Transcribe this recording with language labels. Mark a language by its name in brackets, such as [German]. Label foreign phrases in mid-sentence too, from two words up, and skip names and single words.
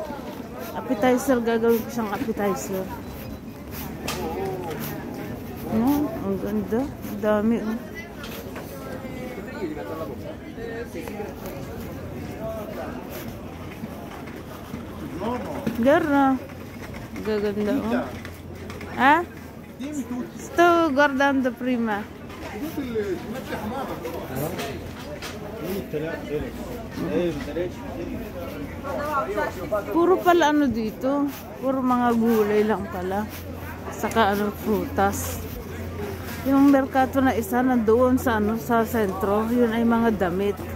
[Filipino] Appetizer, gagawin ko siyang appetizer. Ang ganda. Ang dami. Ganda. Gaganda. [Italian] Sto guardando prima. [Filipino] Puro pala dito. Puro mga gulay lang pala. Saka frutas. Yung merkato na isa nandoon sa sa sentro, yun ay mga damit.